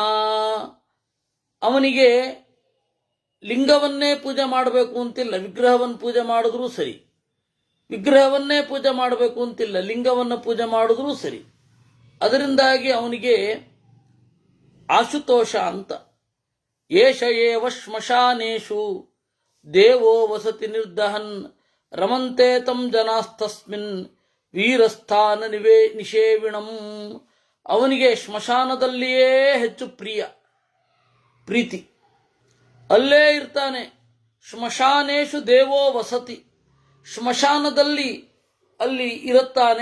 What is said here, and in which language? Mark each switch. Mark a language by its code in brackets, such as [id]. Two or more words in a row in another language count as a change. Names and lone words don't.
[kn] ಅವನಿಗೆ ಲಿಂಗವನ್ನೇ ಪೂಜೆ ಮಾಡಬೇಕು ಅಂತಿಲ್ಲ, ವಿಗ್ರಹವನ್ನು ಪೂಜೆ ಮಾಡಿದ್ರೂ ಸರಿ. ವಿಗ್ರಹವನ್ನೇ ಪೂಜೆ ಮಾಡಬೇಕು ಅಂತಿಲ್ಲ, ಲಿಂಗವನ್ನು ಪೂಜೆ ಮಾಡಿದ್ರೂ ಸರಿ. ಅದರಿಂದಾಗಿ ಅವನಿಗೆ ಆಶುತೋಷ ಅಂತ. [sa] ಏಷ ಏವ ಶ್ಮಶಾನೇಷು ದೇವೋ ವಸತಿ ನಿರ್ದಹನ್ ರಮಂತೆ ತಂ ಜನಾಸ್ತಸ್ಮಿನ್ ವೀರಸ್ಥಾನ ನಿಷೇವಿಣಂ. [kn] ಅವನಿಗೆ ಸ್ಮಶಾನದಲ್ಲಿಯೇ ಹೆಚ್ಚು ಪ್ರೀತಿ, ಅಲ್ಲೇ ಇರ್ತಾನೆ. [sa] ಶ್ಮಶಾನೇಶು ದೇವೋ ವಸತಿ, [kn] ಸ್ಮಶಾನದಲ್ಲಿ ಅಲ್ಲಿ ಇರುತ್ತಾನೆ.